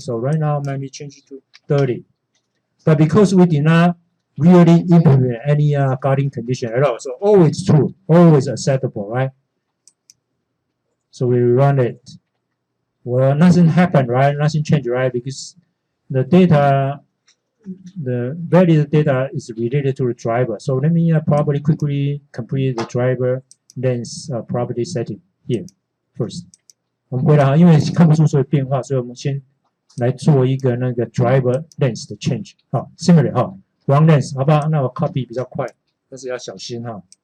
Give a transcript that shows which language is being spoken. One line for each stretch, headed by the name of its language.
English: So right now, let me change it to 30. But because we did not really implement any guarding condition at all, so always true, always acceptable, right? So we run it. Well, nothing happened, right? Nothing changed, right? Because the data, the valid data is related to the driver. So let me probably quickly complete the driver length property setting here first.
Chinese: 我们回来哈，因为看不出所有变化，所以我们先来做一个那个 driver length 的 change。好 ，similarly 哈 ，run length 好不好？那我 copy 比较快，但是要小心哈。